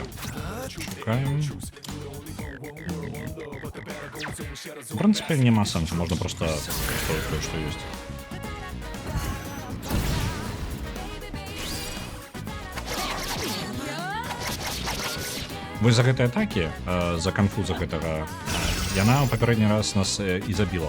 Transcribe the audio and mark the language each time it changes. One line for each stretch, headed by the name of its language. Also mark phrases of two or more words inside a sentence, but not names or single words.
Ukrainian: Шукаємо.
Russian: В принципе,
Ukrainian: нема сенсу,
Russian: можно просто строить то, что есть.
Belarusian: Вось за гэтай атакі, за канфуза гэтага, яна ў папярэдні раз нас і забіла.